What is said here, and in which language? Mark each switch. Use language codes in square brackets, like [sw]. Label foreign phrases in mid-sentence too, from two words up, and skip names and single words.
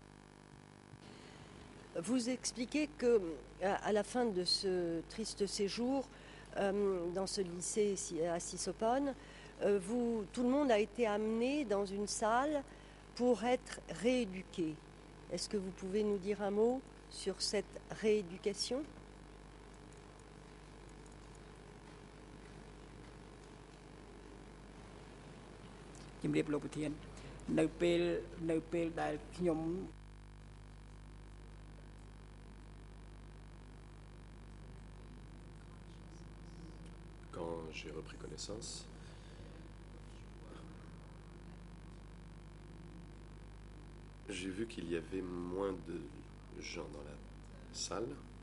[fr] Vous expliquez que à la fin de ce triste séjour dans ce lycée à Sisopone, tout le monde a été amené dans une salle pour être rééduqué. Est-ce que vous pouvez nous dire un mot sur cette rééducation? [km] ជំរាបលោកប្រធាននៅពេលដែលខ្ញុំ [fr] Quand j'ai repris connaissance, j'ai vu qu'il y avait moins de gens dans la salle.